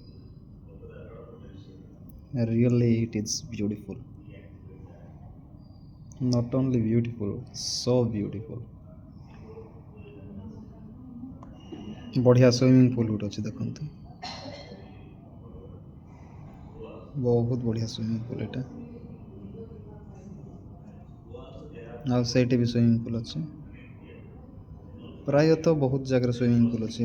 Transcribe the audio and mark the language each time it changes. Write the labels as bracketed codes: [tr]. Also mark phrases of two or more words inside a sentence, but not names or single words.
[en] Really it is beautiful. Not only beautiful, so beautiful. [or] ବଢ଼ିଆ [en] swimming pool [or] ଗୋଟେ ଅଛି ଦେଖନ୍ତୁ, ବହୁତ ବଢ଼ିଆ [en] swimming pool [or] ଏଇଟା। ଆଉ ସେଇଠି ବି [en] swimming pool [or] ଅଛି। ପ୍ରାୟତଃ ବହୁତ ଜାଗାରେ [en] swimming pool [or] ଅଛି।